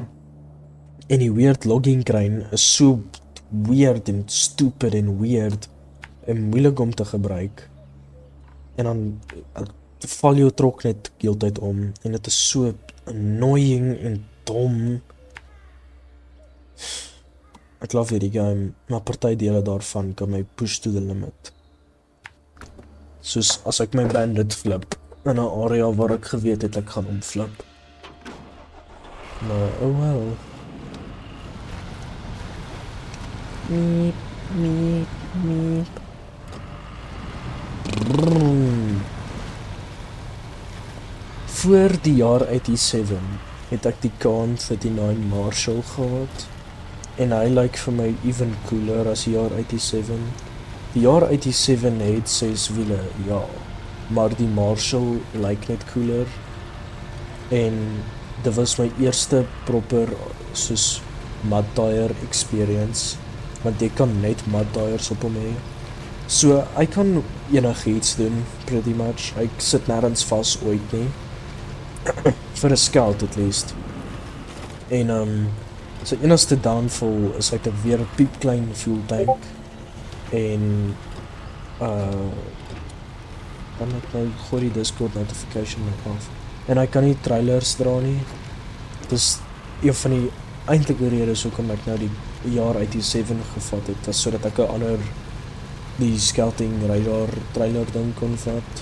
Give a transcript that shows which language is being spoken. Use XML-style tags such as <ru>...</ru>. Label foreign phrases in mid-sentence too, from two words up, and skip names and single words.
<af>En die weird</af> <en>logging crane</en> <af>is so weird en stupid en weird en moeilik om te gebruik. En dan val jou trok net heeltyd om, en dit is so annoying en dom. Ek love hierdie game, maar party dele daarvan kan my</af> <en>push to the limit.</en> <af>Soos as ek my bandit flip in 'n area waar ek geweet het ek gaan omflip. Maar</af> <en>oh well. Miep, miep, miep. Brrrr.</en> <af>Voor die jaar 87 het ek die Khan39 Marshall gehad en hy lyk vir my</af> <en>even cooler</en> <af>as die jaar 87. Die jaar 87 het 6 wiele, ja, maar die Marshall lyk net cooler en dit was my eerste proper soos</af> <en>mud tire experience,</en> <af>want jy kan net</af> <en>mud tires</en> <af>op hom hê. So hy kan enigiets doen</af> <en>pretty much.</en> <af>Hy sit nêrens vas ooit nie. Vir 'n Scout</af> <en>at least.</en> <af>En sy enigste downfall is hy het 'n weer piepklein</af> <en>fuel tank</en> <af>en dan ek nou gooi die Discord notification net af. En hy kan nie trailers dra nie. Dis een van die eintlike redes hoekom ek nou die jaar 87 gevat het, was sodat ek 'n ander die</af> <en>scouting radar trailer</en> <af>ding kon vat.</af>